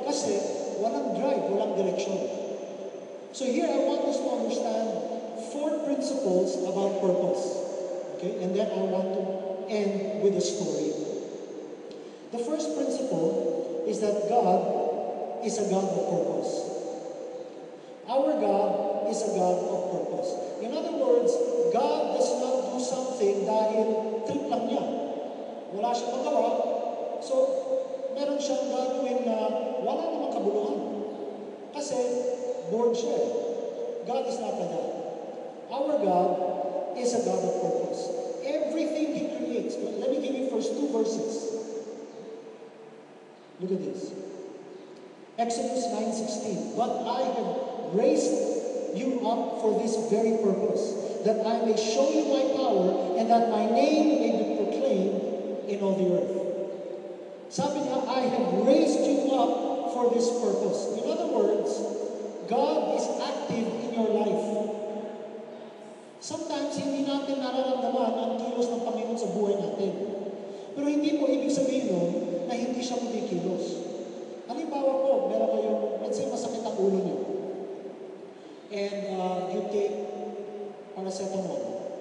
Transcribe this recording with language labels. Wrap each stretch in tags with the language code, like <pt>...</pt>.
<tl>Kasi walang drive, walang direction.</tl> <en>So here I want us to understand 4 principles about purpose. Okay? And then I want to end with a story. The first principle is that God is a God of purpose. Our God is a God of purpose. In other words, God does not do something</en> <tl>dahil trip lang niya. Wala siyang magawa, so meron siyang gagawin na wala namang kabuluhan. Kasi bored siya.</tl> <en>God is not like that. Our God is a God of purpose. Everything He creates. Let me give you first 2 verses. Look at this. Exodus 9:16. But I have raised you up for this very purpose, that I may show you my power and that my name may be proclaimed in all the earth.</en> <tl>Sabi niya,</tl> <en>I have raised you up for this purpose. In other words, God is active in your life.</en> <tl>Sometimes, hindi natin nararamdaman ang kilos ng Panginoon sa buhay natin. Pero hindi po ibig sabihin nun na hindi siya kumikilos. Halimbawa po, meron kayong,</tl> <en>let's say,</en> <tl>masakit ang ulo niyo.</tl> <en>And you take paracetamol.</en>